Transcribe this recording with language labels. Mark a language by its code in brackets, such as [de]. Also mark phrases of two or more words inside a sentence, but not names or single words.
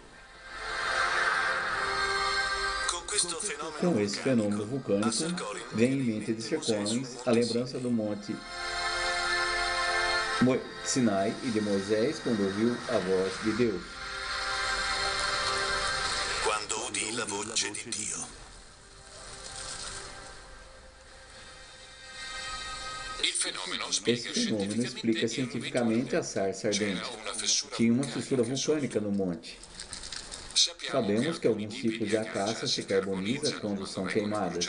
[pt] Com esse fenômeno vulcânico, vem em mente de Sir Collins a lembrança do Monte Sinai e de Moisés quando ouviu a voz de Deus. [it] Quando udì la voce di Dio. [pt] Esse fenômeno explica cientificamente a sarça ardente. Tinha uma fissura vulcânica no monte. Sabemos que alguns tipos de acaça se carbonizam quando são queimadas.